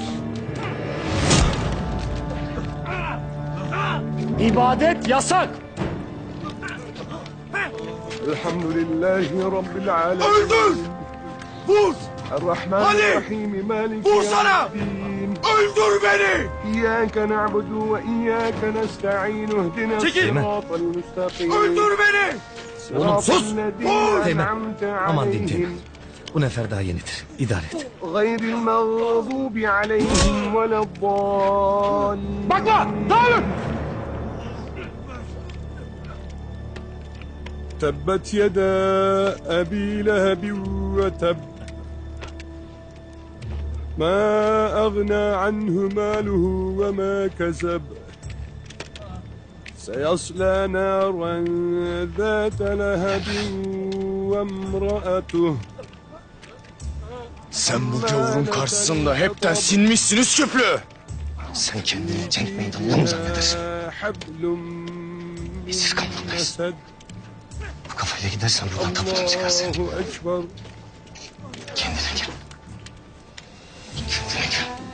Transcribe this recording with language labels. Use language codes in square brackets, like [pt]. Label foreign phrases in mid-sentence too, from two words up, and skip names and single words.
[tr] İbadet yasak! [ar] الحمد لله رب العالمين. [tr] Öldür! Vur! [ar] الرحمن الرحيم مالك [tr] Vursana! [ar] yevmiddin. [tr] Öldür beni! [ar] إياك نعبد وإياك نستعين اهدنا [tr] Çekil! [ar] الصراط المستقيم [tr] Öldür beni! [ar] صراط [tr] Oğlum sus! [ar] الذين [tr] Vur! Teğmen. [ar] أنعمت [tr] Aman diyeyim [ar] عليهم [tr] Teğmen. Bu nefer daha yenidir. İdare et. [ar] غير المغضوب عليهم ولا الضالين. [tr] Bakma! Dağılın! [ar] تبت يدا أبي لهب وتب ما أغنى عنه ماله وما كسب سيصلى نارا ذات لهب وامرأته. [tr] Sen bu gavurun karşısında hepten sinmişsiniz çöplüğü. Sen kendini cenk meydanında mı zannedersin? [ar] حبل [tr] Siz kaplandayız. [ar] مسد. [tr] Bu kafayla gidersen buradan tapudan çıkarsın. [ar] الله أكبر. [tr] Kendine gel. Kendine gel.